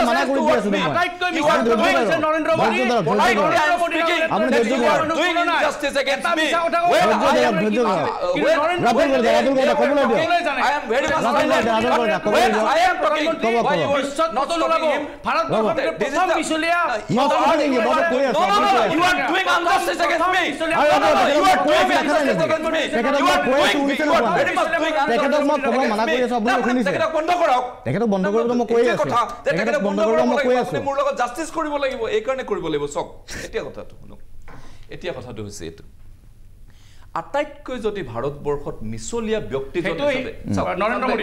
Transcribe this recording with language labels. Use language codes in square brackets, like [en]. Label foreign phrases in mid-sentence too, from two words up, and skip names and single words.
[en] নৰেন্দ্ৰ মোদী you are doing injustice against me I am very much when I am talking why you are not stopping him [as] ভাৰতবৰ্ষৰ প্ৰথম মিছলীয়া [en] you are doing injustice against me you are doing injustice against me you are very much doing [as] তেখেতক বন্ধ কৰক তেখেতক বন্ধ কৰিব মই কৈ আছো তেখেতক বন্ধ কৰিব লাগিব মোৰ লগত জাস্টিস কৰিব লাগিব এই কাৰণে কৰিব লাগিব চক এতিয়া কথাটো শুনক এতিয়া কথাটো হৈছে এইটো আটাইতকৈ যদি ভাৰতবৰ্ষত মিছলীয়া ব্যক্তিজন নৰেন্দ্ৰ মোদী